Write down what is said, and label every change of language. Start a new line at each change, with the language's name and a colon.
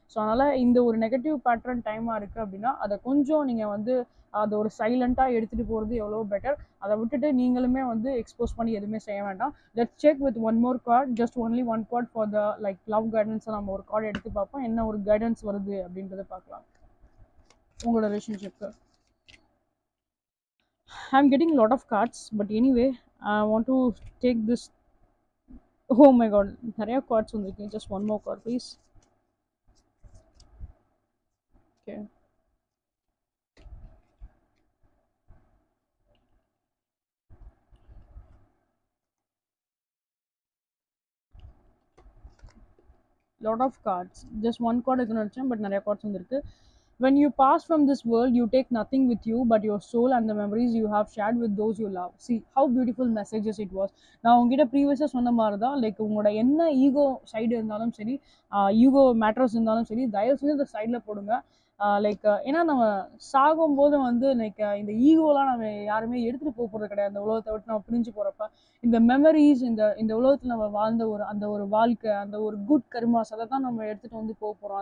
Tamil: So அதனால் இந்த ஒரு நெகட்டிவ் பேட்டர்ன் டைமாக இருக்குது அப்படின்னா அதை கொஞ்சம் நீங்கள் வந்து அதை ஒரு சைலண்ட்டாக எடுத்துகிட்டு போகிறது எவ்வளோ பெட்டர். அதை விட்டுட்டு நீங்களுமே வந்து எக்ஸ்போஸ் பண்ணி எதுவுமே செய்ய வேண்டாம்.
English: let's check with one more card, just only one card for the
Tamil: like love கைடன்ஸை நம்ம ஒரு கார்டு எடுத்து பார்ப்போம். என்ன ஒரு கைடன்ஸ் வருது அப்படின்றத பார்க்கலாம் உங்களோட ரிலேஷன்ஷிப்க்கு.
English: I'm getting a lot of cards, but anyway, I want to take this. Oh my god,
Tamil: நிறைய
English: cards
Tamil: வந்திருக்கு.
English: Just one more card, please. Okay. Lot of cards. Just one card
Tamil: இருக்குன்னு நினச்சேன்,
English: but
Tamil: நிறைய
English: cards
Tamil: வந்திருக்கு.
English: When you pass from this world, you take nothing with you but your soul and the memories you have shared with those you love. See how beautiful messages it was.
Tamil: நான் உங்ககிட்ட ப்ரீவியஸாக சொன்ன மாதிரி தான் like உங்களோட என்ன ego side இருந்தாலும் சரி, ஈகோ மேட்டர்ஸ் இருந்தாலும் சரி, தயவு செஞ்சு இந்த சைடில் போடுங்க. லைக் ஏன்னா நம்ம சாகும்போது வந்து லைக் இந்த ஈகோலாம் நம்ம யாருமே எடுத்துகிட்டு போகிறது கிடையாது. இந்த உலகத்தை விட்டு நம்ம பிரிஞ்சு போகிறப்ப இந்த மெமரிஸ், இந்த உலகத்தில் நம்ம வாழ்ந்த அந்த ஒரு வாழ்க்கை, அந்த ஒரு குட் கர்மாஸ் அதை தான் நம்ம எடுத்துகிட்டு வந்து போக போகிறோம்.